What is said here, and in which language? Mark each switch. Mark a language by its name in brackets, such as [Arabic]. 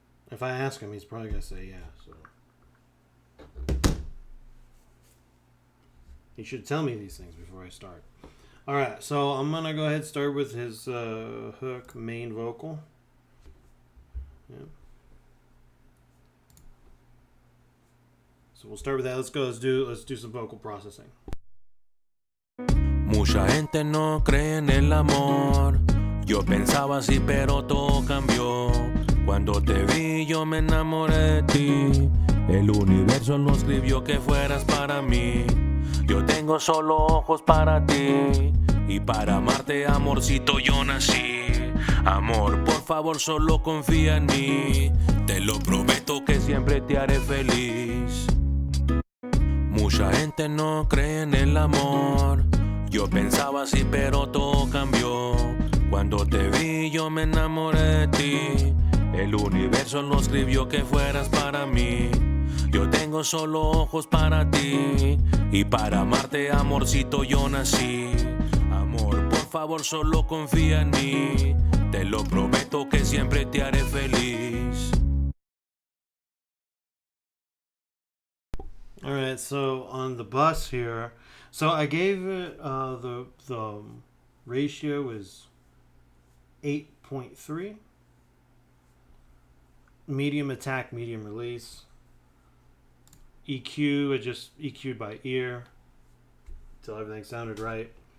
[English] If I ask him, he's probably going to say yeah. So he should tell me these things before I start. All right, so I'm going to go ahead and start with his hook main vocal. Yeah. So we'll start with that. Let's go. Let's do some vocal processing. [Spanish] Mucha gente no cree en el amor. Yo pensaba así, pero todo cambió. Cuando te vi yo me enamoré de ti. El universo no escribió que fueras para mí. Yo tengo solo ojos para ti. Y para amarte, amorcito, yo nací. Amor, por favor, solo confía en mí. Te lo prometo que siempre te haré feliz. Mucha gente no cree en el amor. Yo pensaba así, pero todo cambió. Cuando te vi yo me enamoré de ti. El universo no escribió que fueras para mí. Yo tengo solo ojos para ti. Y para amarte, amorcito, yo nací. Amor, por favor, solo confía en mí. Te lo prometo que siempre te haré feliz. [English] Alright, so on the bus here, so I gave it the ratio is 8.3. Medium attack, medium release. EQ, I just EQ'd by ear until everything sounded right.